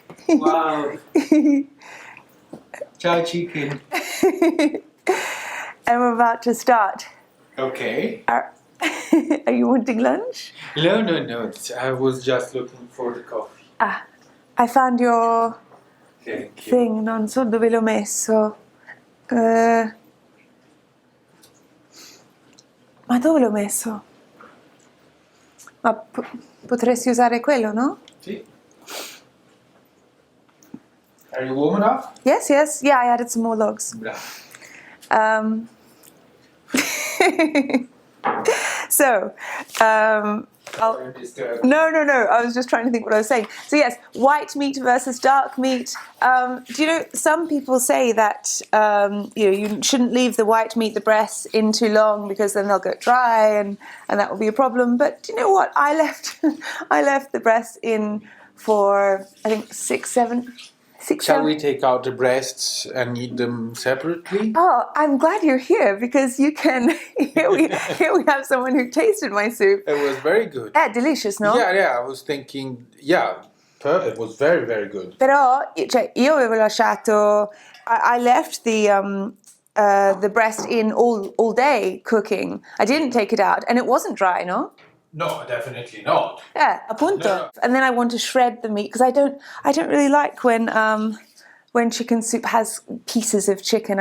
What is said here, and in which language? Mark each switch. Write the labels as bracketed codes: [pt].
[en] Wow. Ciao, chicken. And we're about to start. Okay. Are you wanting lunch? No. I was just looking for the coffee. I found your Thank you. [it] thing, non so dove l'ho messo. Ma dove l'ho messo? Ma potresti usare quello, no? [en] See? Are you warm enough? Yes. Yeah, I added some more logs. Bravo. So, Don't disturb. No. I was just trying to think what I was saying. So yes, white meat versus dark meat. Do you know, some people say that you shouldn't leave the white meat, the breasts, in too long because then they'll get dry and that will be a problem. But do you know what? I left the breasts in for I think 6, 7. Shall we take out the breasts and eat them separately? Oh, I'm glad you're here because you can. Here we have someone who tasted my soup. It was very good. Delicious, no? Yeah, I was thinking, it was very, very good. [it] Però, cioè, io avevo lasciato. [en] I left the breast in all day cooking. I didn't take it out, and it wasn't dry, no? No, definitely not. [it] Yeah, appunto. [en] No. And then I want to shred the meat because I don't really like when chicken soup has pieces of chicken.